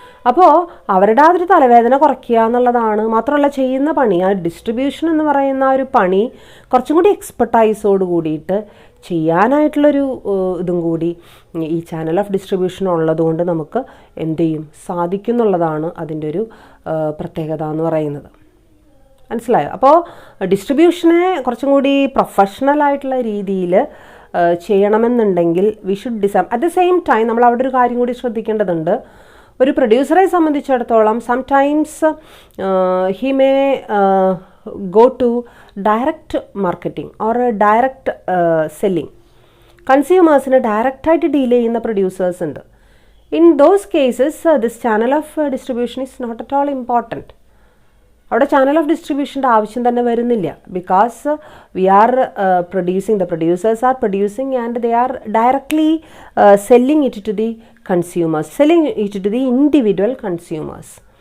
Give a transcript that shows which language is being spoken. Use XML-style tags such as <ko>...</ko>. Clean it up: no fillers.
<ml>അപ്പോൾ അവരുടെ ആ ഒരു തലവേദന കുറയ്ക്കുക എന്നുള്ളതാണ്. മാത്രമല്ല ചെയ്യുന്ന പണി, ആ ഡിസ്ട്രിബ്യൂഷൻ എന്ന് പറയുന്ന ഒരു പണി കുറച്ചും കൂടി എക്സ്പെർട്ടൈസോട് കൂടിയിട്ട് ചെയ്യാനായിട്ടുള്ളൊരു ഇതും കൂടി ഈ ചാനൽ ഓഫ് ഡിസ്ട്രിബ്യൂഷൻ ഉള്ളതുകൊണ്ട് നമുക്ക് എന്ത് ചെയ്യും, സാധിക്കുന്നുള്ളതാണ് അതിൻ്റെ ഒരു പ്രത്യേകത എന്ന് പറയുന്നത്. മനസ്സിലായോ? അപ്പോൾ ഡിസ്ട്രിബ്യൂഷനെ കുറച്ചും കൂടി പ്രൊഫഷണൽ ആയിട്ടുള്ള രീതിയിൽ ചെയ്യണമെന്നുണ്ടെങ്കിൽ</ml> <en>We should design. At the same time</en> <ml>നമ്മൾ അവിടെ ഒരു കാര്യം കൂടി ശ്രദ്ധിക്കേണ്ടതുണ്ട്. ഒരു പ്രൊഡ്യൂസറെ സംബന്ധിച്ചിടത്തോളം</ml> <en>Sometimes he may go to direct marketing or direct selling.</en> <ml>കൺസ്യൂമേഴ്സിന് ഡയറക്റ്റായിട്ട് ഡീൽ ചെയ്യുന്ന പ്രൊഡ്യൂസേഴ്സ് ഉണ്ട്.</ml> <en>In those cases this channel of distribution is not at all important.</en> <ml>അവിടെ ചാനൽ ഓഫ് ഡിസ്ട്രിബ്യൂഷൻ്റെ ആവശ്യം തന്നെ വരുന്നില്ല.</ml> <en>Because we are producing, the producers are producing and they are directly selling it to the consumers, selling it to the individual consumers.</en>